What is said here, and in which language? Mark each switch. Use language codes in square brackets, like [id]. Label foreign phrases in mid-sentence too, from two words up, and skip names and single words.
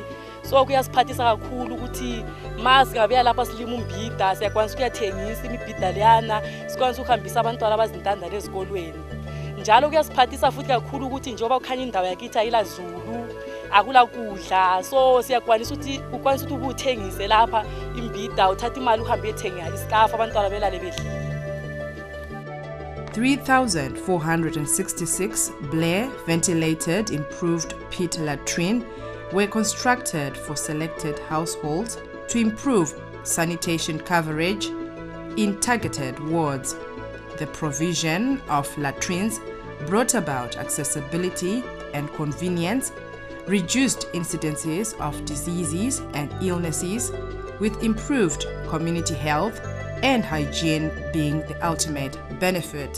[nd] So kuyasiphathisa kakhulu ukuthi mazi ngabuya lapha silima umbhida, siyakwanisa ukuyathengisa imibhida leyana, sikwanisa ukuhambisa abantwana abazintandane ezikolweni. Njalo kuyasiphathisa futhi kakhulu ukuthi njengoba ukhanya indawo yakithi ayila zulu, akula kudla, so siyakwanisa ukuthi ukwanisa ukuthi ubuthengise lapha imbhida, uthatha imali uhambe uyethenga isikafu abantwana belale bedlile. [en] 3,466 Blair ventilated improved pit latrine were constructed for selected households to improve sanitation coverage in targeted wards. The provision of latrines brought about accessibility and convenience, reduced incidences of diseases and illnesses, with improved community health and hygiene being the ultimate benefit.